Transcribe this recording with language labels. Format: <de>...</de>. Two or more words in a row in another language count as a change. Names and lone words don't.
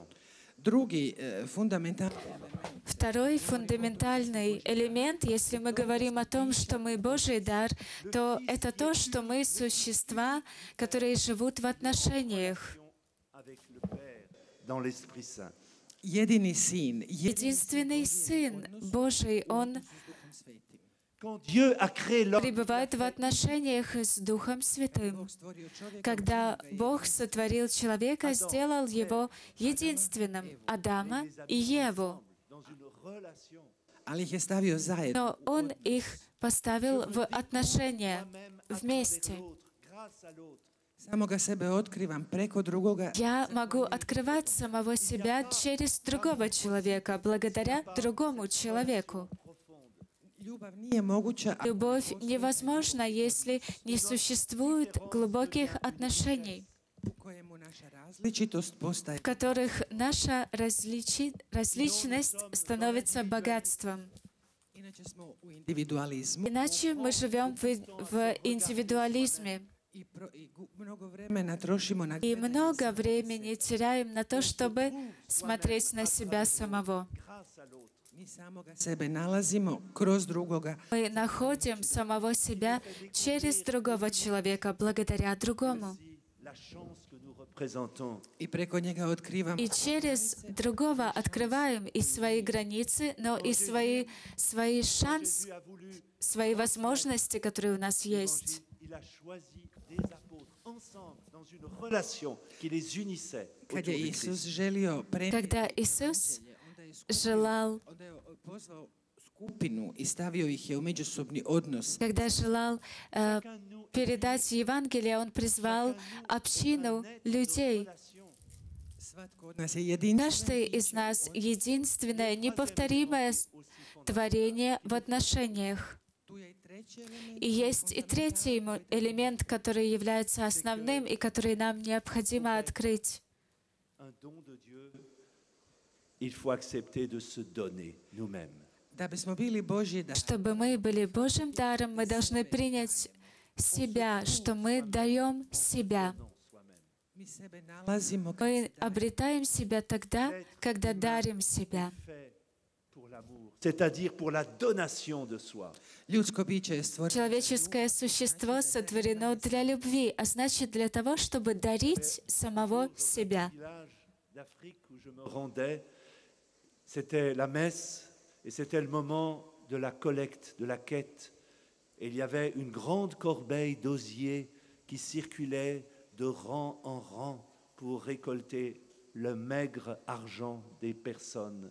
<hr>Drugi fundamentalni</hr> <ru>Второй фундаментальный элемент, если мы говорим о том, что мы Божий дар, то это то, что мы существа, которые живут в отношениях.</ru> <fr>Avec le Père dans l'Esprit Saint.</fr> <hr>jedini sin,</hr> <ru>Единственный Сын Божий, Он</ru> <hr>Duhom Svetim.</hr> <fr>Quand Dieu a créé l'homme,</fr> <ru>пребывает в отношениях с Духом Святым.</ru> <hr>Bog stvorio čovjeka,</hr> <ru>Когда Бог сотворил человека, сделал его единственным, Адама и Еву.</ru> <fr>dans une relation,</fr> <hr>ali ih je stavio zajedno.</hr> <ru>Но Он их поставил в отношения</ru> <fr>moi-même à</fr> <ru>вместе.</ru> <fr>travers l'autre, grâce à l'autre.</fr> <hr>Samoga sebe otkrivam preko drugoga.</hr> <ru>Я могу открывать самого себя через другого человека, благодаря другому человеку.</ru> <hr>Ljubav nije moguća ako</hr> <ru>Любовь невозможна, если не существует глубоких отношений,</ru> <hr>u kojemu naša različitost postaje.</hr> <ru>в которых наша различность становится богатством.</ru> <hr>Inače smo u individualizmu</hr> <ru>Иначе мы живем в индивидуализме</ru> <hr>i mnogo vremena trošimo na</hr> <ru>и много времени теряем на то, чтобы смотреть на себя самого.</ru> <fr>Grâce à l'autre.</fr> <hr>mi samoga sebe nalazimo kroz drugoga.</hr> <ru>Мы находим самого себя через другого человека, благодаря другому.</ru> <fr>La chance que nous représentons.</fr> <hr>I preko njega otkrivam</hr> <ru>И через другого открываем и свои границы, но и свои шансы,</ru> <fr>Dieu a voulu,</fr> <ru>свои возможности, которые у нас есть.</ru> <fr>il a choisi des apôtres ensemble dans une relation qui les unissait</fr> <hr>kad</hr> <fr>autour</fr> <hr>je</hr> <fr>de</fr> <hr>Isus</hr> <fr>Christ.</fr> <hr>želio</hr> <ru>Когда Иисус желал,</ru> <hr>onda je pozvao skupinu i stavio ih je u međusobni odnos.</hr> <ru>когда желал передать Евангелие, Он призвал общину людей.</ru> <hr>Svatko od nas je jedinstven.</hr> <ru>Каждый из нас единственное, неповторимое творение в отношениях.</ru> <hr>Tu je i treći element.</hr> <ru>И есть и третий элемент, который является основным и который нам необходимо открыть.</ru> <fr>Un don de Dieu, il faut accepter de se donner nous-mêmes.</fr> <hr>Da bismo bili Božji dar,</hr> <ru>Чтобы мы были Божьим даром, мы должны принять себя, что мы даем себя.</ru> <hr>mi sebe nalazimo</hr> <ru>Мы обретаем себя тогда, когда дарим себя.</ru> <fr>Fait pour l'amour, c'est-à-dire pour la donation de soi.</fr> <hr>ljudsko biće je stvoreno</hr> <ru>Человеческое существо сотворено для любви, а значит для того, чтобы дарить самого себя.</ru> <fr>Village d'Afrique où je me rendais, c'était la messe et c'était le moment de la collecte, de la quête. Et il y avait une grande corbeille d'osier qui circulait de rang en rang pour récolter le maigre argent des personnes.</fr>